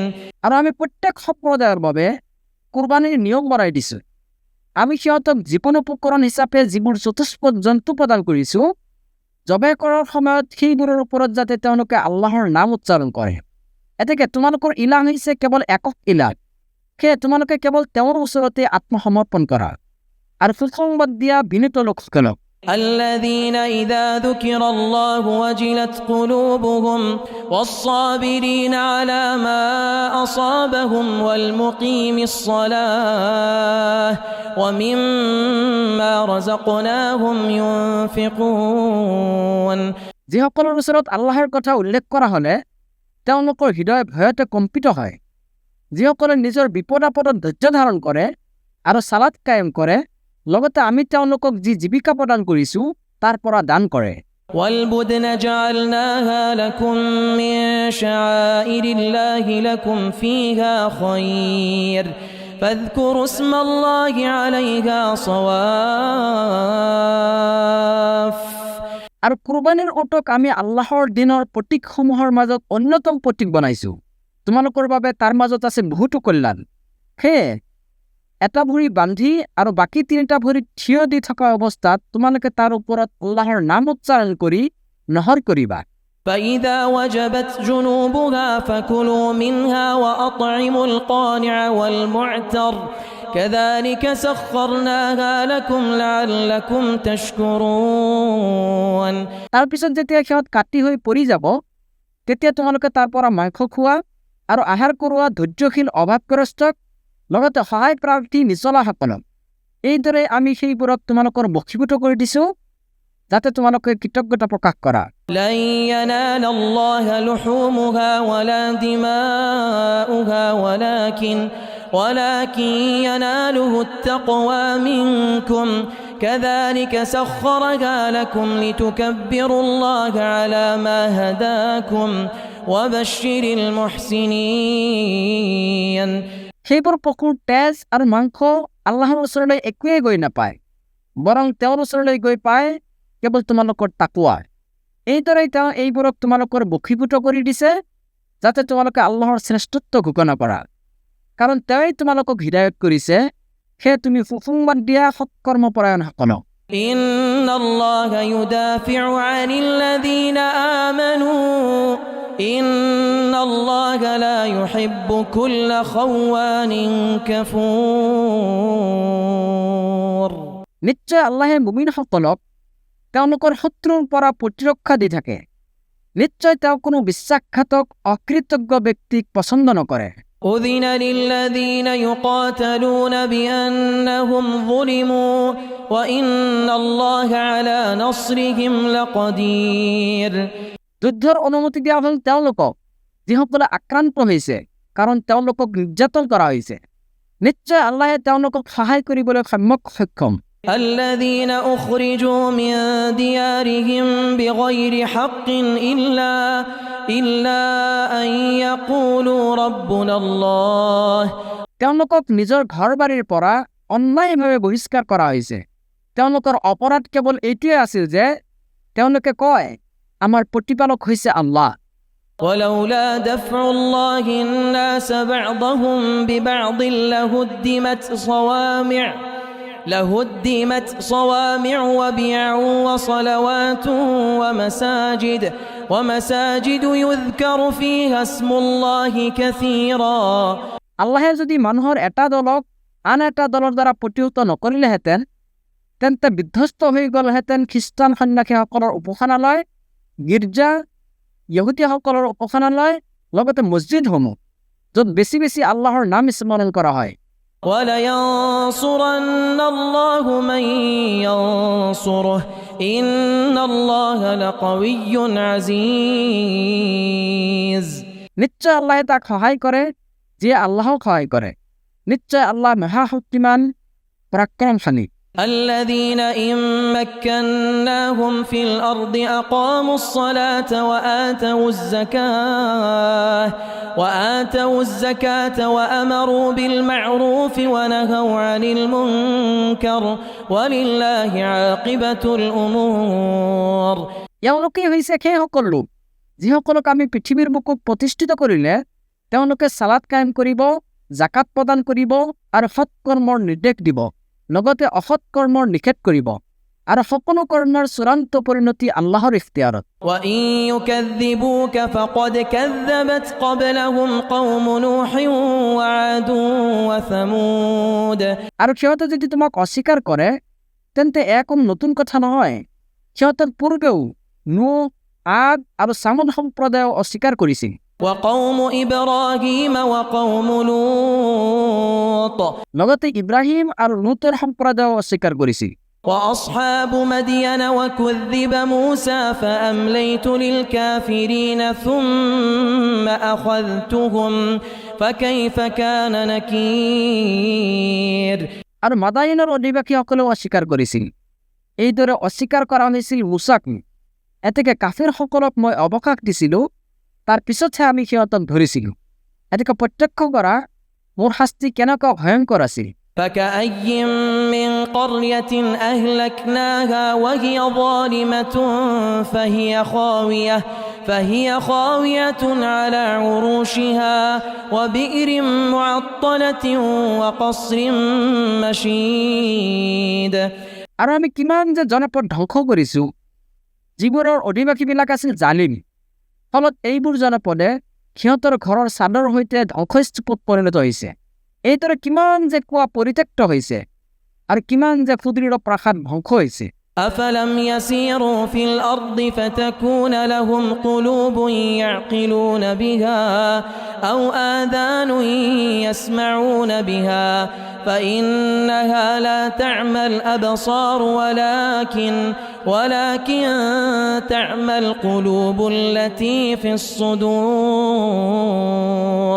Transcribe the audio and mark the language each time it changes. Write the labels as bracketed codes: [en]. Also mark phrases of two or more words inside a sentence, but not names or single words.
[as] আৰু আমি প্ৰত্যেক সম্প্ৰদায়ৰ বাবে কুৰবানীৰ নিয়ম বনাই দিছোঁ। আমি সিহঁতক জীৱন উপকৰণ হিচাপে যিবোৰ চতুষ্পদ জন্তু প্ৰদান কৰিছোঁ, জবাই কৰাৰ সময়ত সেইবোৰৰ ওপৰত যাতে তেওঁলোকে আল্লাহৰ নাম উচ্চাৰণ কৰে। এতেকে তোমালোকৰ ইলাহ হৈছে কেৱল একক ইলাহ, সেয়ে তোমালোকে কেৱল তেওঁৰ ওচৰতে আত্মসমৰ্পণ কৰা আৰু সুসংবাদ দিয়া বিনীত লোকসকলক। [ar] الذين إذا ذكر الله وجلت قلوبهم والصابرين على ما أصابهم والمقيم الصلاة ومما رزقناهم ينفقون [as] যিসকলৰ ওচৰত আল্লাহৰ কথা উল্লেখ কৰা হ'লে তেওঁলোকৰ হৃদয় ভয়তে কম্পিত হয়, যিসকলে নিজৰ বিপদ আপদত ধৈৰ্য ধাৰণ কৰে আৰু সালাত কায়েম কৰে, লগতে আমি তেওঁলোকক যি জীৱিকা প্ৰদান কৰিছোঁ তাৰ পৰা দান কৰে। [ar] والبدن جعلناها لكم من شعائر الله لكم فيها خير فاذكروا اسم الله عليها صواف [as] আৰু কুৰবানীৰ ওটক আমি আল্লাহৰ দিনৰ প্ৰতীকসমূহৰ মাজত অন্যতম প্ৰতীক বনাইছোঁ। তোমালোকৰ বাবে তাৰ মাজত আছে বহুতো কল্যাণ। সেয়ে এটা ভৰি বান্ধি আৰু বাকী 3টা ভৰি থিয় দি থকা অৱস্থাত তোমালোকে তাৰ ওপৰত আল্লাহৰ নাম উচ্চাৰণ কৰি নহৰ কৰিবা। [ar] فإذا وجبت جنوبها فكلوا منها وأطعموا القانع والمعتر كذلك سخرناها لكم لعلكم تشكرون। [as] তাৰপিছত যেতিয়া সিহঁত কাটি হৈ পৰি যাব, তেতিয়া তোমালোকে তাৰ পৰা মাংস খোৱা আৰু আহাৰ কৰোৱা ধৈৰ্যশীল অভাৱগ্ৰস্তক, লগতে সহায় প্ৰাৰ্থী নিচলাসকলক। এইদৰে আমি সেইবোৰক তোমালোকৰ বশীভূত কৰি দিছোঁ, যাতে তোমালোকে কৃতজ্ঞতা প্ৰকাশ কৰা। [ar] لن ينال الله لحومها ولا دماؤها ولكن يناله التقوى منكم كذلك سخرها لكم لتكبروا الله على ما هداكم وبشر المحسنين। [as] সেইবোৰ পশুৰ তেজ আৰু মাংস আল্লাহৰ ওচৰলৈ একোৱেই গৈ নাপায়, বৰং তেওঁৰ ওচৰলৈ গৈ পায় কেৱল তোমালোকৰ তাকৱা। এইদৰে তেওঁ এইবোৰক তোমালোকৰ বশীভূত কৰি দিছে, যাতে তোমালোকে আল্লাহৰ শ্ৰেষ্ঠত্ব ঘোষণা কৰা। কাৰণ তেওঁই তোমালোকক হৃদায়ত কৰিছে, সেয়ে তুমি সুসংবাদ দিয়া সৎকৰ্মপৰায়ণসকলক। [ar] إن الله يدافع عن الذين آمنوا إن الله لا يحب كل خوان كفور। [as] নিশ্চয় আল্লাহে মুমিনসকলক তেওঁলোকৰ শত্ৰুৰ পৰা প্ৰতিৰক্ষা দি থাকে। নিশ্চয় তেওঁ কোনো বিশ্বাসঘাতক অকৃতজ্ঞ ব্যক্তিক পছন্দ নকৰে। [ar] أذن للذين يقاتلون بأنهم ظلموا وإن الله على نصرهم لقدير। [as] যুদ্ধৰ অনুমতি দিয়া হ'ল তেওঁলোকক যিসকলে আক্ৰান্ত হৈছে, কাৰণ তেওঁলোকক নিৰ্যাতন কৰা হৈছে। নিশ্চয় আল্লাহে তেওঁলোকক সহায় কৰিবলৈ সক্ষম। [ar] الذين أخرجوا من ديارهم بغير حق إلا أن يقولوا ربنا الله। [as] তেওঁলোকক নিজৰ ঘৰ বাৰীৰ পৰা অন্যায়ভাৱে বহিষ্কাৰ কৰা হৈছে। তেওঁলোকৰ অপৰাধ কেৱল এইটোৱে আছিল যে তেওঁলোকে কয়, আমাৰ প্ৰতিপালক হৈছে আল্লাহ। [ar] ولولا دفع الله الناس بعضهم ببعض لهدمت صوامع وبيع وصلوات ومساجد يذكر فيها اسم الله كثيرا। [as] আল্লাহে যদি মানুহৰ এটা দলক আন এটা দলৰ দ্বাৰা প্ৰতিহত নকৰিলেহেঁতেন, তেন্তে বিধ্বস্ত হৈ গ'লহেঁতেন খ্ৰীষ্টান সন্যাসীসকলৰ উপাসনালয়, গীৰ্জা, ইহুদীসকলৰ উপাসনালয়, লগতে মছজিদসমূহ, য'ত বেছি বেছি আল্লাহৰ নাম স্মৰণ কৰা হয়। [ar] وَلَيَنصُرَنَّ اللَّهُ مَن يَنصُرُهُ إِنَّ اللَّهَ لَقَوِيٌّ عَزِيزٌ। [as] নিশ্চয় আল্লাহে তাক সহায় কৰে যিয়ে আল্লাহক সহায় কৰে। নিশ্চয় আল্লাহ মহাশক্তিমান, পৰাক্ৰমশালী। [ar] الذين إن مكناهم في الأرض أقاموا الصلاة وآتوا الزكاة وأمروا بالمعروف ونهوا عن المنكر ولله عاقبة الأمور। [as] এওঁলোকে হৈছে সেইসকল লোক যিসকলক আমি পৃথিৱীৰ বুকুত প্ৰতিষ্ঠিত কৰিলে তেওঁলোকে সালাত কায়েম কৰিব, জাকাত প্ৰদান কৰিব আৰু সৎ কৰ্মৰ নিৰ্দেশ দিব, লগতে অসৎ কৰ্মৰ নিষেধ কৰিব, আৰু সকলো কৰ্মৰ চূড়ান্ত পৰিণতি আল্লাহৰ ইখতিয়াৰত। [ar] وَإِن يُكَذِّبُوكَ فَقَدْ كَذَّبَتْ قَبْلَهُمْ قَوْمُ نُوحٍ وَعَادٌ وَثَمُودَ। [as] আৰু সিহঁতে যদি তোমাক অস্বীকাৰ কৰে, তেন্তে কোনো নতুন কথা নহয়। সিহঁতৰ পূৰ্বেও নূহ, আদ আৰু ছামুদ সম্প্ৰদায়ও অস্বীকাৰ কৰিছিল। [ar] وقوم إبراهيم وقوم لوط। [as] লগতে ইব্ৰাহিম আৰু লুতৰ সম্প্ৰদায়ও অস্বীকাৰ কৰিছিল। [ar] وأصحاب مدين وكذب موسى فأمليت للكافرين ثم أخذتهم فكيف كان نكير। [as] আৰু মাদায়নৰ অধিবাসীসকলেও অস্বীকাৰ কৰিছিল। এইদৰে অস্বীকাৰ কৰা হৈছিল মুছাক। এতেকে কাফিৰসকলক মই অৱকাশ দিছিলোঁ, তাৰ পিছতহে আমি সিহঁতক ধৰিছিলোঁ। এতেকে প্ৰত্যক্ষ কৰা মোৰ শাস্তি কেনেকুৱা ভয়ংকৰ আছিল। [ar] فكأي من قرية أهلكناها وهي ظالمة فهي خاوية على عروشها وبئر معطلة وقصر مشيد। [as] আৰু আমি কিমান যে জনপদ ধ্বংস কৰিছোঁ, যিবোৰৰ অধিবাসীবিলাক আছিল জালিম। ফলত এইবোৰ জনপদে সিহঁতৰ ঘৰৰ চাদৰ সৈতে ধ্বংসস্তূপত পৰিণত হৈছে। এইদৰে কিমান যে কোৱা পৰিত্যক্ত হৈছে আৰু কিমান যে সুদৃঢ় প্ৰাসাদ ধ্বংস হৈছে। [ar] أفلم يسيروا في الأرض فتكون لهم قلوب يعقلون بها أو آذان يسمعون بها فإنها لا تعمى الأبصار ولكن تعمى القلوب التي في الصدور।